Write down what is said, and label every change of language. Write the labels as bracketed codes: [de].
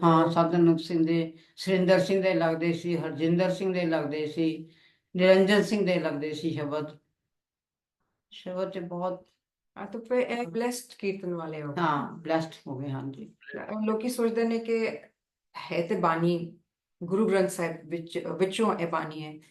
[pa] ਹਾਂ, ਸੰਤ ਅਨੂਪ ਸਿੰਘ ਦੇ, ਸੁਰਿੰਦਰ ਸਿੰਘ ਦੇ ਲੱਗਦੇ ਸੀ, ਹਰਜਿੰਦਰ ਸਿੰਘ ਦੇ ਲੱਗਦੇ ਸੀ, ਨਿਰੰਜਨ ਸਿੰਘ ਦੇ ਲੱਗਦੇ ਸੀ ਸ਼ਬਦ। ਸ਼ਬਦ ਤੇ ਬਹੁਤ। [hi] हाँ तो फिर एक ब्लेस्ड कीर्तन वाले हो। [pa] ਹਾਂ, ਬਲੈਸਡ ਹੋ ਗਏ। ਹਾਂਜੀ। ਲੋਕੀ ਸੋਚਦੇ ਨੇ ਕਿ ਹੈ ਤੇ ਬਾਣੀ ਗੁਰੂ ਗ੍ਰੰਥ ਸਾਹਿਬ ਵਿੱਚੋਂ ਇਹ ਬਾਣੀ ਹੈ।